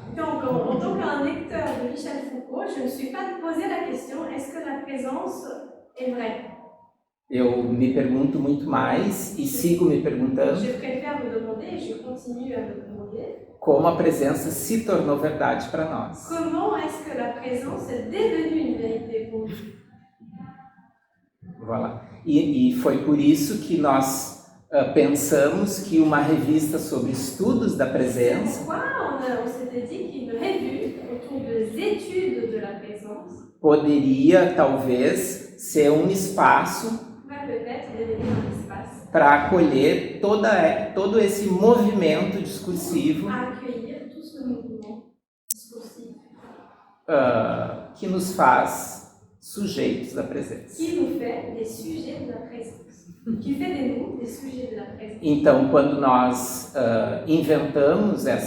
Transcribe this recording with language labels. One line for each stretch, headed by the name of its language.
French: Donc, en tant qu'un lecteur de Michel Foucault, je ne me suis pas posé la question, est-ce que la présence est vraie?
Portuguese: Eu me pergunto muito mais e sigo me perguntando
French: Je préfère me demander, et je continue à me demander,
Portuguese: como a presença se tornou verdade para nós.
French: comment est-ce que la présence est devenue une vérité pour nous? Voilà.
Portuguese: E foi por isso que nós pensamos que uma revista sobre estudos da presença
French: On s'était dit qu'une revue autour des études de la présence
Portuguese: poderia, talvez, ser um espaço
French: va peut-être devenir un espace
Portuguese: para acolher todo esse movimento discursivo
French: à accueillir tout ce mouvement discursif
Portuguese: que nos faz sujeitos da presença.
French: qui nous fait des sujets de la présence, qui fait de nous des sujets de la présence.
Portuguese: Então, quando nós inventamos